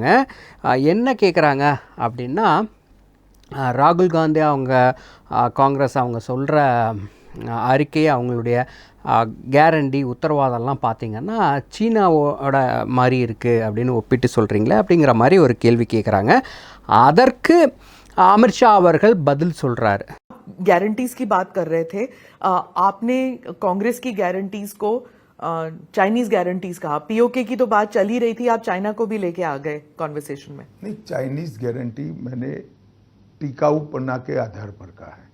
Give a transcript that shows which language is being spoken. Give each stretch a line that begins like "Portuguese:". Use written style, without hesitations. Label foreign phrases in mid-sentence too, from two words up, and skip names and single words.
Tamil: என்ன கேட்குறாங்க அப்படின்னா, ராகுல் காந்தி அவங்க காங்கிரஸ் அவங்க சொல்கிற அறிக்கையை அவங்களுடைய கேரண்டி உத்தரவாதம்லாம் பார்த்திங்கன்னா சீனாவோட மாதிரி இருக்குது அப்படின்னு ஒப்பிட்டு சொல்கிறீங்களே அப்படிங்கிற மாதிரி ஒரு கேள்வி கேட்குறாங்க. அதற்கு அமித்ஷா அவர்கள் பதில் சொல்கிறாரு.
Hindi: गारंटीज की बात कर रहे थे, आपने कांग्रेस की गारंटीज को
English: Chinese guarantees
Hindi: कहा. पीओके की तो बात चल ही रही थी, आप चाइना को भी लेके आ गए कॉन्वर्सेशन में. नहीं,
English: Chinese guarantee
Hindi: मैंने टिकाऊपना के आधार पर कहा है.